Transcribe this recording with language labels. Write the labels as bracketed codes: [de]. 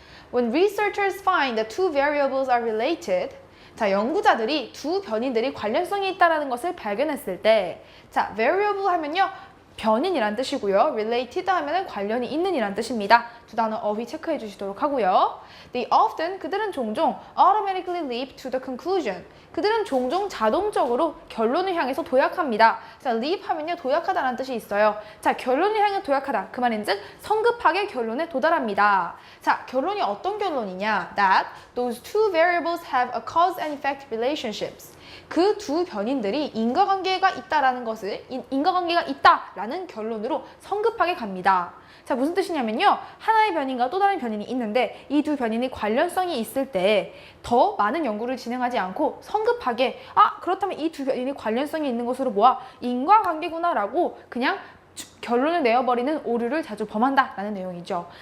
[en] When researchers find that two variables are related, [ko] 자, 연구자들이 두 변인들이 관련성이 있다는 것을 발견했을 때, 자, variable 하면요, 변인이란 뜻이고요. related 하면은 관련이 있는 이란 뜻입니다. 두 단어 어휘 체크해 주시도록 하고요. [en] They often, [ko] 그들은 종종 [en] automatically leap to the conclusion. [ko] 그들은 종종 자동적으로 결론을 향해서 도약합니다. 자, leap 하면요, 도약하다라는 뜻이 있어요. 자, 결론을 향해 도약하다. 그 말인즉 성급하게 결론에 도달합니다. 자, 결론이 어떤 결론이냐? [en] That those two variables have a cause and effect relationships. [ko] 그 두 변인들이 인과관계가 있다라는 것을 인과관계가 있다라는 결론으로 성급하게 갑니다. 자, 무슨 뜻이냐면요. 하나의 변인과 또 다른 변인이 있는데 이 두 변인이 관련성이 있을 때 더 많은 연구를 진행하지 않고 성급하게 그렇다면 이 두 변인이 관련성이 있는 것으로 보아 인과관계구나라고 그냥 결론을 내어버리는 오류를 자주 범한다라는 내용이죠.